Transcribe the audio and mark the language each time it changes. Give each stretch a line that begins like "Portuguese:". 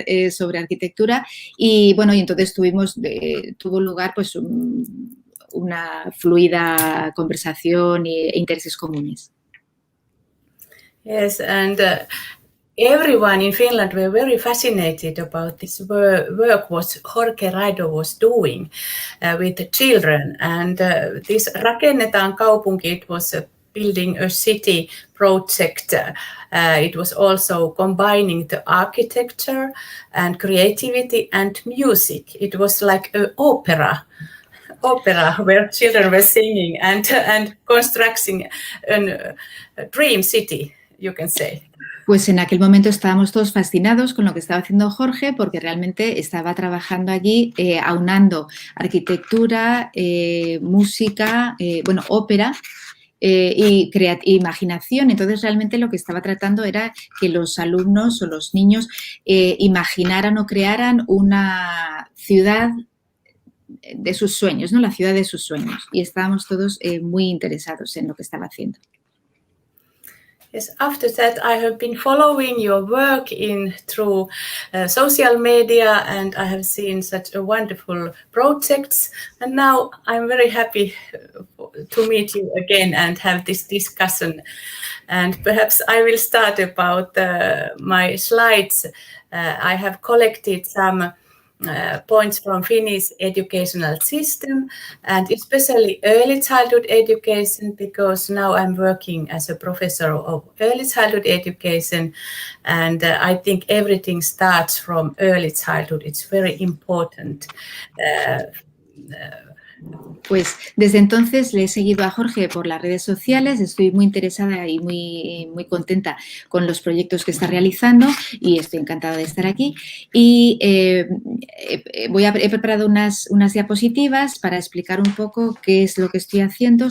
Spanish: sobre arquitectura y bueno, y entonces tuvo lugar pues una fluida conversación e intereses comunes.
English: Yes, and everyone in Finland were very fascinated about this work what Jorge Raedo was doing with the children, and this Rakennetaan kaupunki, it was building a city project. It was also combining the architecture and creativity and music. It was like an opera opera where children were singing and constructing a dream city, you can say.
Spanish: Pues en aquel momento estábamos todos fascinados con lo que estaba haciendo Jorge, porque realmente estaba trabajando allí aunando arquitectura, música, ópera y imaginación. Entonces realmente lo que estaba tratando era que los alumnos o los niños imaginaran o crearan una ciudad de sus sueños, ¿no? La ciudad de sus sueños. Y estábamos todos muy interesados en lo que estaba haciendo.
English: Yes, after that, I have been following your work through social media, and I have seen such a wonderful projects. And now I'm very happy to meet you again and have this discussion. And perhaps I will start about my slides. I have collected some points from Finnish educational system, and especially early childhood education, because now I'm working as a professor of early childhood education, and I think everything starts from early childhood. It's very important.
Spanish: Pues desde entonces le he seguido a Jorge por las redes sociales, estoy muy interesada y muy contenta con los proyectos que está realizando y estoy encantada de estar aquí. Y he preparado unas diapositivas para explicar un poco qué es lo que estoy haciendo.